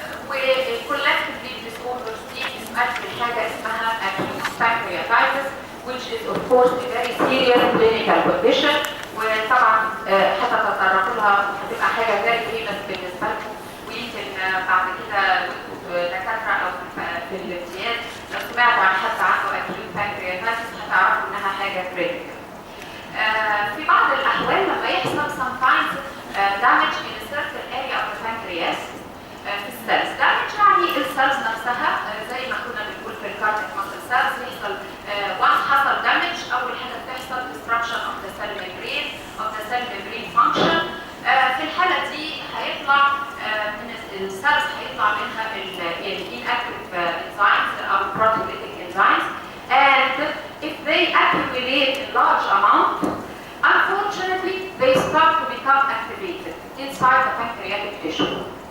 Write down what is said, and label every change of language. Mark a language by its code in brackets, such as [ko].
[ar] والكولكتيف disorders دي بتؤدي لحاجه اسمها acute pancreatitis, [en] which is of course a very serious clinical condition. [ar] وطبعا هتتطرقوا لها وهتبقى حاجه [en] very famous [ar] بالنسبه لكم، ويمكن بعد كده دكاتره او في الامتياز لو سمعتوا عن حد عنده acute pancreatitis هتعرفوا انها حاجه critical. في بعض الاحوال لما يحصل [en] sometimes damage in a certain area of the pancreas [ar] في السيلز، damage يعني السيلز نفسها زي ما كنا بنقول في الكارتيك ماسل سيلز يحصل once حصل damage اول حاجه بتحصل [en] destruction of the cell membrane function. [ar] في الحاله دي هيطلع من السيلز هيطلع منها [en] inactive enzymes او proteolytic enzymes, and if they accumulate in large amount, unfortunately they start to become activated inside the pancreatic tissue.